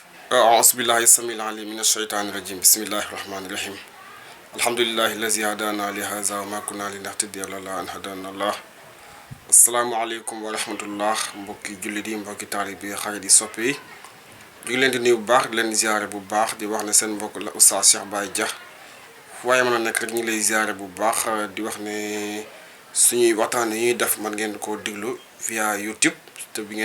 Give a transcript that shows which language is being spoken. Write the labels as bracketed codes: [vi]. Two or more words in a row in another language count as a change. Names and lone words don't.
[ar] أعوذ بالله السميع العليم من الشيطان الرجيم بسم الله الرحمن الرحيم الحمد لله الذي هدانا لهذا وما كنا لنهتدي لولا أن هدانا الله السلام عليكم ورحمة الله [wo] mbokki jullit yi mbokki taalib yi xarit yi soppe yi ñu ngi leen di nuyu bu baax di leen ziare bu baax di wax ne seen mbokk la Oustaz Cheikh Baye Dia waaye mën a nekk rek ñu lay ziare bu baax di wax ne suñuy waxtaan yi ñuy def man ngeen koo diglu via YouTube te bi